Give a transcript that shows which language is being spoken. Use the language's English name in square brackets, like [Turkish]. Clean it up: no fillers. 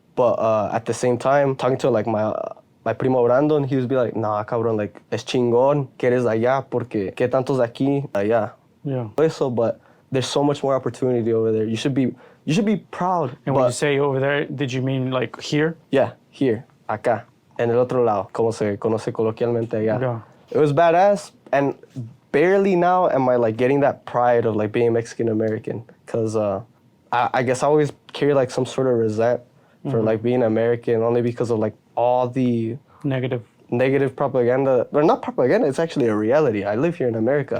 [English] But at the same time, talking to like my primo Brandon, he would be like, nah, cabrón, like, [Spanish] es chingón que eres allá porque qué tantos de aquí, allá. [English] Yeah. [Spanish] Eso, [English] but there's so much more opportunity over there. You should be proud. And when you say over there, did you mean like here? Yeah, here, [Spanish] acá, en el otro lado, como se conoce coloquialmente allá. [English] Yeah. It was badass, and barely now am I like getting that pride of like being Mexican American, because I guess I always carry like some sort of resent for like being American, only because of like all the negative propaganda, or not propaganda, it's actually a reality. I live here in America.